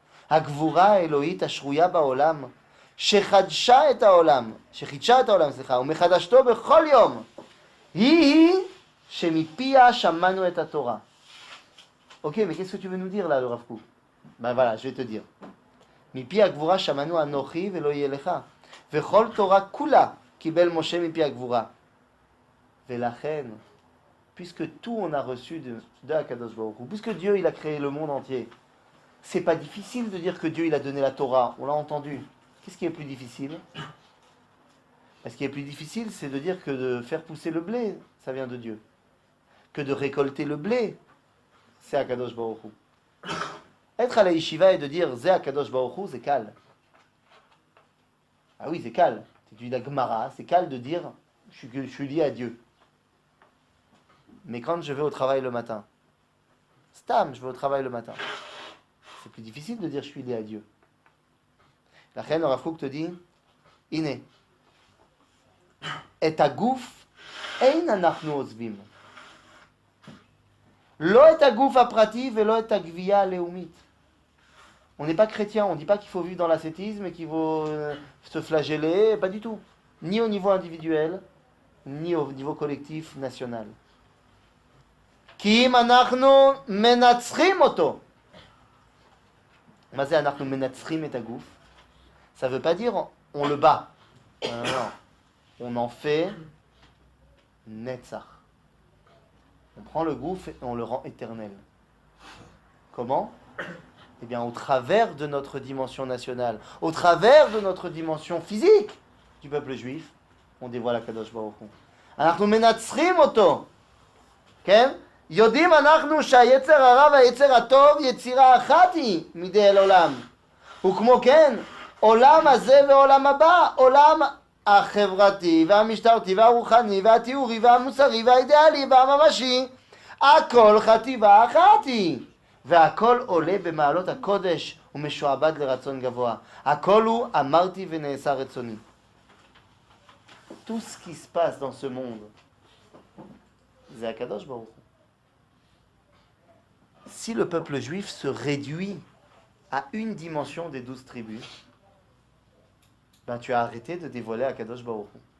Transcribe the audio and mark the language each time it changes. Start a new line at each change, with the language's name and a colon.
Hebrew: הגבורה האלוהית השרויה בעולם, שחידשה את העולם, ומחדשתו בכל יום, היא שמפיה שמענו את התורה.
French: Ok, mais qu'est-ce que tu veux nous dire là, le Rav Kook? Ben voilà, je vais te dire.
Hebrew: מפי הגבורה שמענו אנוכי ולא יהיה לך, וכל תורה כולה קיבל משה מפי הגבורה.
French: ולכן, puisque tout on a reçu de Akadosh Baruch Hu, puisque Dieu il a créé le monde entier, c'est pas difficile de dire que Dieu il a donné la Torah, on l'a entendu. Qu'est-ce qui est plus difficile? Ce qui est plus difficile, c'est de dire que de faire pousser le blé, ça vient de Dieu. Que de récolter le blé, c'est Akadosh Baruch Hu. Être à la yeshiva et de dire Zé Akadosh Baruch Hu, c'est calme. Ah oui, c'est calme. Tu dis la Gemara, c'est calme de dire je suis lié à Dieu. Mais quand je vais au travail le matin, Stam, je vais au travail le matin. C'est plus difficile de dire je suis lié à Dieu. La reine Rav Kook te dit, Ine, et
Hebrew: הגוף אין אנחנו עוזבים. לא את הגוף הפרטי ולא את הגבייה הלאומית.
French: On n'est pas chrétien, on ne dit pas qu'il faut vivre dans l'ascétisme et qu'il faut se flageller, pas du tout. Ni au niveau individuel, ni au niveau collectif, national.
Hebrew: כי אם אנחנו מנצחים אותו. מה זה אנחנו מנצחים את הגוף?
French: Ça ne veut pas dire on le bat. Non, non, non. On en fait netzach. On prend le gouffre et on le rend éternel. Comment? Eh bien, au travers de notre dimension nationale, au travers de notre dimension physique du peuple juif, on dévoile הקדוש ברוך הוא.
Hebrew: אנחנו מנצחים אותו. כן? יודעים אנחנו שהיצר הרע והיצר הטוב יצירה אחת היא מידי אל עולם. וכמו כן, עולם הזה ועולם הבא, עולם החברתי והמשטרתי והרוחני והתיאורי והמוסרי והאידיאלי והממשי, הכל חטיבה אחת היא. והכל עולה במעלות הקודש ומשועבד לרצון גבוה. הכל הוא אמרתי ונעשה רצוני.
French: Tout ce qui se passe dans ce monde, c'est Akadosh Baruch Hu. Si le peuple juif se réduit à une dimension des 12 tribus, ben tu as arrêté de dévoiler Akadosh Baruch Hu.